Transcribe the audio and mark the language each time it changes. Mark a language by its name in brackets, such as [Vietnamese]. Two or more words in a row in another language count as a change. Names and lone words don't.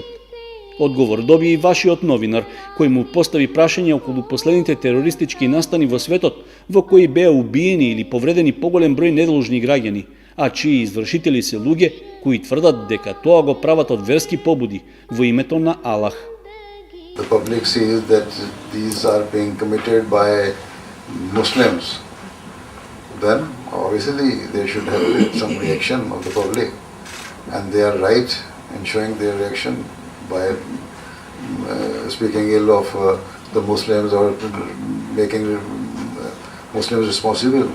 [Macedonian] Одговор доби и вашиот новинар, кој му постави прашање околу последните терористички настани во светот, во кои беа убиени или повредени поголем број недолжни граѓани, а чии извршители се луѓе кои тврдат дека тоа го прават од верски побуди во името на Аллах. [English] The public sees that these are being committed by Muslims. Then obviously there should have been some reaction of the public, and they are right in showing their reaction by speaking ill of the Muslims or making Muslims responsible.